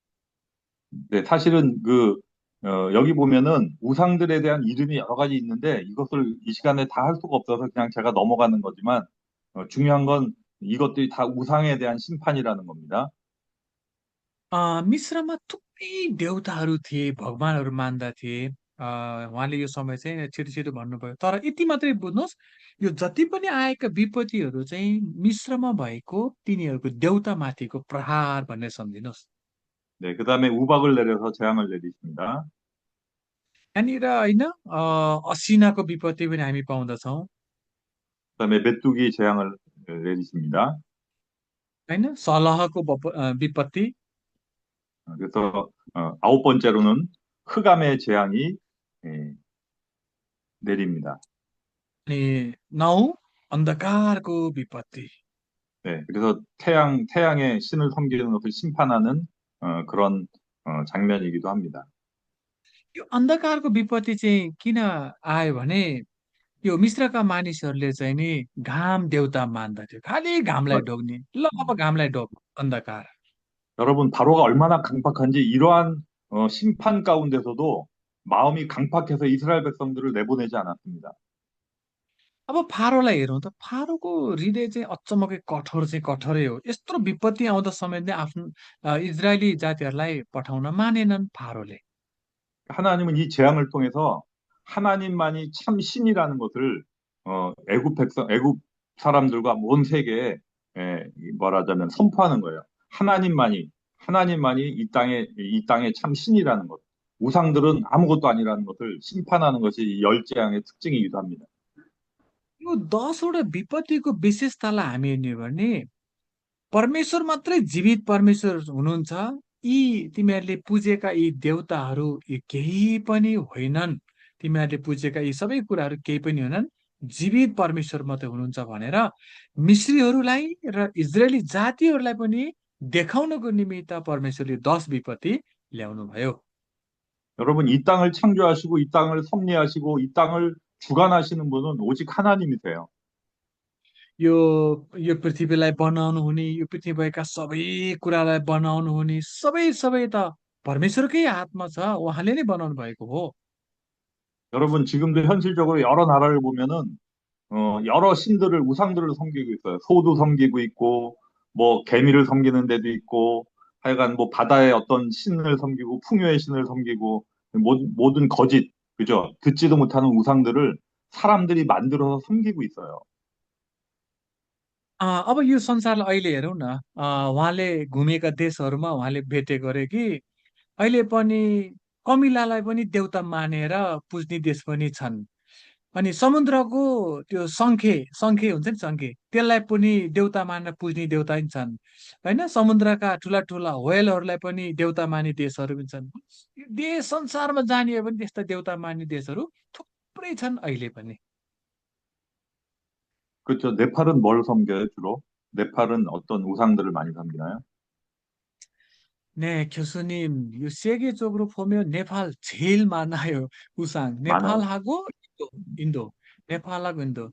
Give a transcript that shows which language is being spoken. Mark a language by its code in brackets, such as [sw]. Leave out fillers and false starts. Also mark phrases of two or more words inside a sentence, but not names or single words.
[ko] 네, 사실은 여기 보면은 우상들에 대한 이름이 여러 가지 있는데 이것을 이 시간에 다 할 수가 없어서 그냥 제가 넘어가는 거지만 중요한 건 이것들이 다 우상에 대한 심판이라는 겁니다. [ne] मिश्रमा थुप्रै देउताहरू थिए, भगवानहरू मान्दथे। उहाँले यो समय चाहिँ छिटो छिटो भन्नुभयो, तर यति मात्रै बुझ्नुहोस्, यो जति पनि आएका विपत्तिहरू चाहिँ मिश्रमा भएको तिनीहरूको देउता माथिको प्रहार भनेर सम्झिनुहोस्। [ko] 네, 그다음에 우박을 내려서 재앙을 내리십니다. [ne] यहाँनिर होइन असिनाको विपत्ति पनि हामी पाउँदछौँ। [ko] 그다음에 메뚜기 재앙을 내리십니다. [ne] होइन सलहको विपत्ति। [ko] 그래서 아홉 번째로는 흑암의 재앙이 예, 내립니다. [ne] अनि 9 अन्धकारको विपत्ति। [ko] 네, 그래서 태양의 신을 섬기는 것을 심판하는 그런 장면이기도 합니다. [ne] यो अन्धकारको विपत्ति चाहिँ किन आयो भने यो मिश्रका मानिसहरूले चाहिँ नि घाम देउता मान्दथ्यो, खालि घामलाई 마- ढोग्ने। ल अब घामलाई ढोग, अन्धकार। [ko] 여러분, 바로가 얼마나 강팍한지 이러한 심판 가운데서도 마음이 강팍해서 이스라엘 백성들을 내보내지 않았습니다. [ne] अब फारोलाई हेरौँ त, फारोको हृदय चाहिँ अचम्मकै कठोर चाहिँ कठोरै हो। यत्रो विपत्ति आउँदा समेत नै आफ्नो इजरायली जातिहरूलाई पठाउन मानेनन् फारोले। [ko] 하나님은 이 재앙을 통해서 하나님만이 참 신이라는 것을 애굽 사람들과 온 세계에 말하자면 선포하는 거예요. 하나님만이 이 땅의 참 신이라는 것. 우상들은 아무것도 아니라는 것을 심판하는 것이 이 열 재앙의 특징이기도 합니다. [ne] यो 10वटा विपत्तिको विशेषतालाई हामी हेर्ने हो भने परमेश्वर मात्रै जीवित परमेश्वर हुनुहुन्छ। यी तिमीहरूले पूजेका यी देवताहरू यी केही पनि होइनन्। तिमीहरूले पूजेका यी सबै कुराहरू केही पनि होइनन्, जीवित परमेश्वर मात्रै हुनुहुन्छ भनेर मिश्रीहरूलाई र इजरायली जातिहरूलाई पनि देखाउनको निमित्त परमेश्वरले 10 विपत्ति ल्याउनु भयो। [ko] 여러분, 이 땅을 창조하시고 이 땅을 섭리하시고 이 땅을 주관하시는 분은 오직 하나님이세요. [ne] यो यो पृथ्वीलाई बनाउनु हुने, यो पृथ्वीका सबै कुरालाई बनाउनु हुने सबै सबै त परमेश्वरकै हातमा छ। उहाँले नै बनाउनु भएको हो। [ko] 여러분, 지금도 현실적으로 여러 나라를 보면은 여러 우상들을 섬기고 있어요. 소도 섬기고 있고, 뭐, 개미를 섬기는 데도 있고, 하여간 뭐, 바다의 어떤 신을 섬기고, 풍요의 신을 섬기고, 모든 거짓, 그죠? 듣지도 못하는 우상들을 사람들이 만들어서 섬기고 있어요. [ne] अब यो संसारलाई अहिले हेरौँ न। उहाँले घुमेका देशहरूमा उहाँले भेटेको अरे कि अहिले पनि कमिलालाई पनि देउता मानेर पुज्ने देश पनि छन्। अनि समुद्रको त्यो शङ्खे शङ्खे हुन्छ नि, शङ्खे त्यसलाई पनि देउता मानेर पुज्ने देउता पनि छन्। होइन समुद्रका ठुला ठुला व्हेलहरूलाई पनि देउता मान्ने देशहरू पनि छन्। यो देश संसारमा जाने हो भने त्यस्ता देउता मान्ने देशहरू थुप्रै छन् अहिले पनि। [ko] 그렇죠. 네팔은 뭘 섬겨요, 주로? 네팔은 어떤 우상들을 많이 섬기나요? 네, 교수님, 요 세계적으로 보면 네팔 제일 많아요. 우상. 많아요. 네팔하고 인도. 네팔하고 인도.